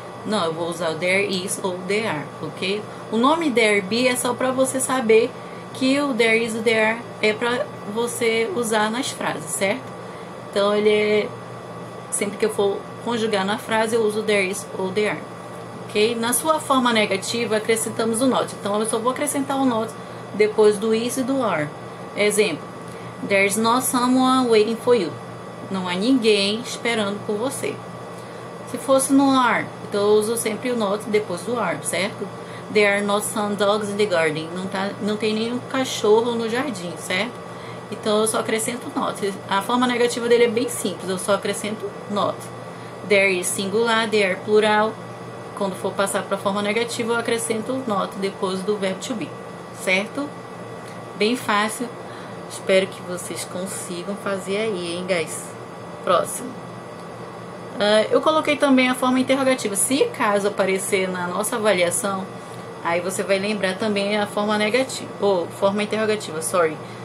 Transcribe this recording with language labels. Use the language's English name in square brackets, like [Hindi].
[Portuguese] Não, eu vou usar o there is ou there are, ok? O nome there be é só para você saber que o there is e o there are é para você usar nas frases, certo? Então ele sempre que eu for conjugar na frase eu uso there is ou there are, ok? Na sua forma negativa acrescentamos o not. Então eu só vou acrescentar o not depois do is e do are. [English] Exemplo: There's not someone waiting for you. [Portuguese] Não há ninguém esperando por você. Se fosse no are, então eu uso sempre o not depois do are, certo? [English] There are not some dogs in the garden. [Portuguese] Não tem nenhum cachorro no jardim, certo? Então eu só acrescento not. A forma negativa dele é bem simples, eu só acrescento not. [English] There is singular, there are plural. [Portuguese] Quando for passar para a forma negativa eu acrescento not depois do verbo to be, certo? Bem fácil. Espero que vocês consigam fazer aí, hein, guys? Próximo. Eu coloquei também a forma interrogativa. Se caso aparecer na nossa avaliação, aí você vai lembrar também a forma negativa, ou forma interrogativa, sorry.